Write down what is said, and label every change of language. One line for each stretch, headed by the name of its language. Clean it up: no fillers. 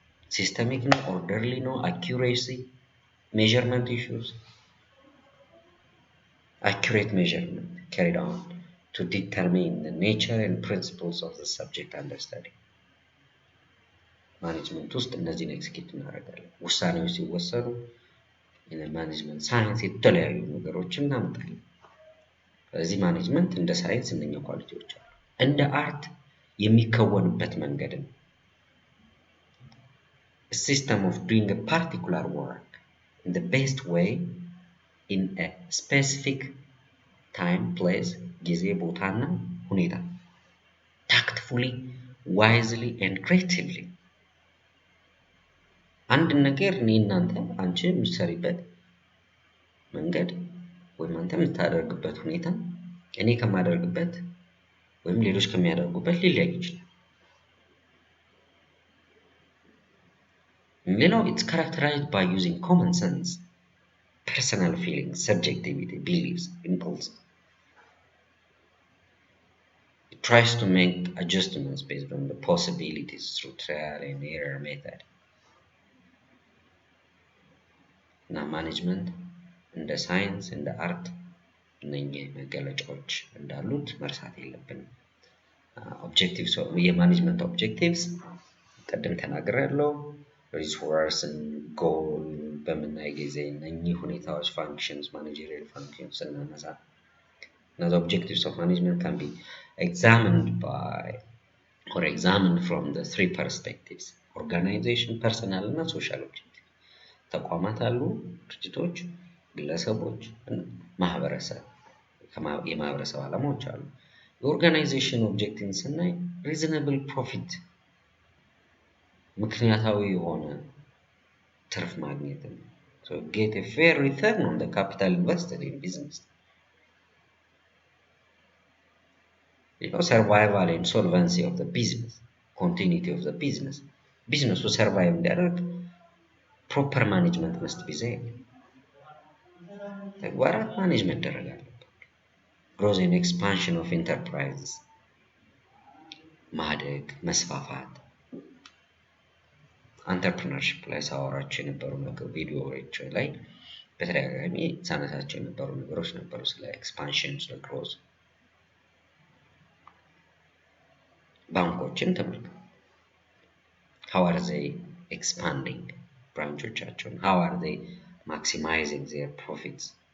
Amharic: ሲስተሚክ ነው፣ ኦርደርሊ ነው፣
English: አኪዩሬሲ measurement issues, accurate measurement carried on to determine the nature and principles of the subject under study.
Amharic: ማኔጅመንት ውስጥ እነዚህን ኤክስኪዩት እናደርጋለን። ውሳኔዎች ሲወሰኑ የማኔጅመንት ሳይንስ የተለያዩ ነገሮችን እናመጣለን። ስለዚህ ማኔጅመንት እንደ ሳይንስ እነኛ ኳሊቲዎች አሉ። እንደ አርት የሚከወንበት መንገድ ነው።
English: A system of doing a particular work in the best way in a specific time, place,
Amharic: ጊዜ፣ ቦታና ሁኔታ
English: tactfully, wisely and creatively
Amharic: አንድ ነገር እኔ እናንተ አንቺ የምትሰሪበት መንገድ ወይም አንተ የምታደርግበት ሁኔታ እኔ ከማደርግበት ወይም ሌሎች ከሚያደርጉበት ሊለያይ ይችላል። ሌላው
English: it's characterized by using common sense, personal feelings, subjectivity, beliefs, impulse. It tries to make adjustments based on the possibilities through trial and error method.
Amharic: እና ማኔጅመንት እንደ ሳይንስ እንደ አርት እነኚህ መገለጫዎች እንዳሉት መርሳት የለብንም። ኦብጀክቲቭስ የማኔጅመንት ኦብጀክቲቭስ ቅድም ተናግሬያለሁ። ሪሶርስን ጎል በምናይ ጊዜ እነኚህ ሁኔታዎች ፋንክሽንስ ማኔጀሪያል ፋንክሽንስ ስናነሳ
English: the objectives of management can be examined by or examined from the three perspectives:
Amharic: organization, personal እና social objectives. ተቋማት አሉ፣ ድርጅቶች፣ ግለሰቦች፣ ማህበረሰብ የማህበረሰብ ዓላማዎች አሉ። የኦርጋናይዜሽን ኦብጀክቲቭን ስናይ ሪዝነብል ፕሮፊት ምክንያታዊ የሆነ ትርፍ ማግኘት ነው።
English: so get a fair return on the capital invested in business. survival and solvency of the business, continuity of the business.
Amharic: ቢዝነሱ ሰርቫይቭ እንዲያደርግ ፕሮፐር ማኔጅመንት መስት ቢ ዜር። ተግባራት ማኔጅ መደረግ አለበት። ግሮዝ ኤንድ ኤክስፓንሽን ኦፍ ኢንተርፕራይዝስ ማደግ መስፋፋት። አንተርፕረነርሺፕ ላይ ሳወራቸው የነበሩ ቪዲዮዎች ላይ በተደጋጋሚ ሳነሳቸው የነበሩ ነገሮች ነበሩ፣ ስለ ኤክስፓንሽን፣ ስለ ግሮዝ። ባንኮችን ተመልከቱ።
English: how are they expanding
Amharic: ብራንቾቻቸውን?
English: how are they maximizing their profits?